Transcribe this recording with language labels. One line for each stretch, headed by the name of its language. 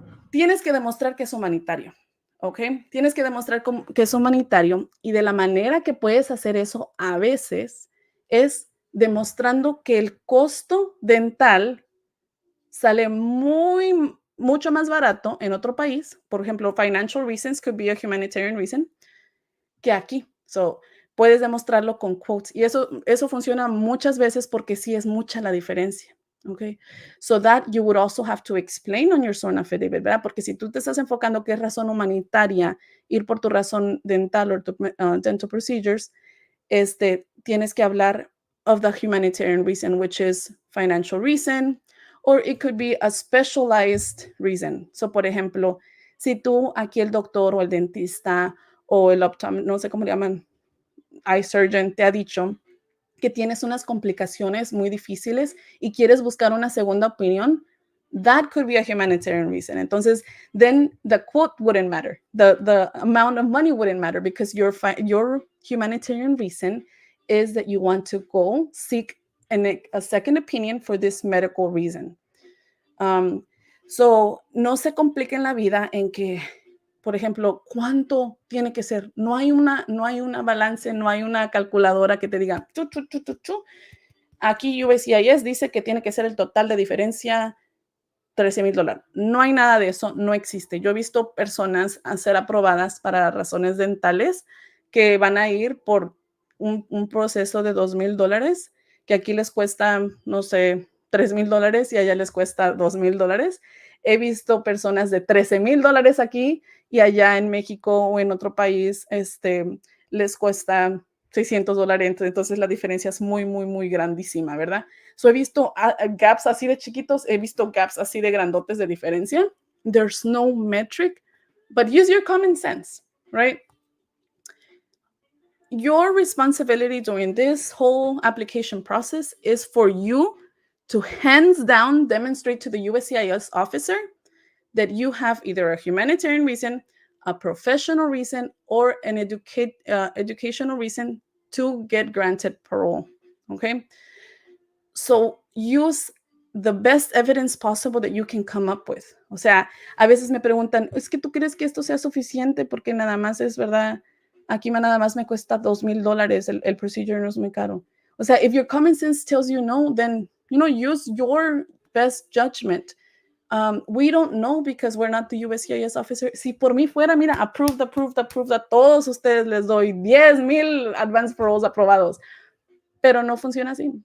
Spanish: Tienes que demostrar que es humanitario, ¿ok? Tienes que demostrar que es humanitario y de la manera que puedes hacer eso a veces es demostrando que el costo dental sale mucho más barato en otro país. Por ejemplo,
English: financial reasons could be a humanitarian reason
Spanish: que aquí. So, puedes demostrarlo con quotes y eso funciona muchas veces porque sí es mucha la diferencia.
English: Okay, so that you would also have to explain on your sworn affidavit, ¿verdad?
Spanish: Porque si tú te estás enfocando que es razón humanitaria, ir por tu razón dental o
English: dental procedures,
Spanish: tienes que hablar
English: of the humanitarian reason, which is financial reason, or it could be a specialized reason.
Spanish: So, por ejemplo, si tú aquí el doctor o el dentista o el no sé cómo le llaman, eye surgeon, te ha dicho que tienes unas complicaciones muy difíciles y quieres buscar una segunda opinión,
English: that could be a humanitarian reason. Entonces, then the quote wouldn't matter. The amount of money wouldn't matter because your humanitarian reason is that you want to go seek a second opinion for this medical reason.
Spanish: So, no se compliquen la vida en que, por ejemplo, ¿cuánto tiene que ser? No hay una balance, no hay una calculadora que te diga, chu, chu, chu, chu, chu. Aquí USCIS dice que tiene que ser el total de diferencia $13,000. No hay nada de eso, no existe. Yo he visto personas a ser aprobadas para razones dentales que van a ir por un proceso de $2,000, que aquí les cuesta, no sé, $3,000 y allá les cuesta $2,000. He visto personas de $13,000 aquí y allá en México o en otro país les cuesta $600. Entonces la diferencia es muy, muy, muy grandísima, ¿verdad? So he visto gaps así de chiquitos, he visto gaps así de grandotes de diferencia.
English: There's no metric, but use your common sense, right? Your responsibility during this whole application process is for you to hands down demonstrate to the USCIS officer that you have either a humanitarian reason, a professional reason, or an educational reason to get granted parole, okay? So use the best evidence possible that you can come up with.
Spanish: O sea, a veces me preguntan, ¿es que tú crees que esto sea suficiente? Porque nada más es verdad, aquí nada más me cuesta $2,000, el procedure no es muy caro. O sea,
English: if your common sense tells you no, then, use your best judgment. We don't know because we're not the USCIS officer.
Spanish: Si por mí fuera, mira, approved, a todos ustedes les doy 10,000 advance paroles aprobados. Pero no funciona así.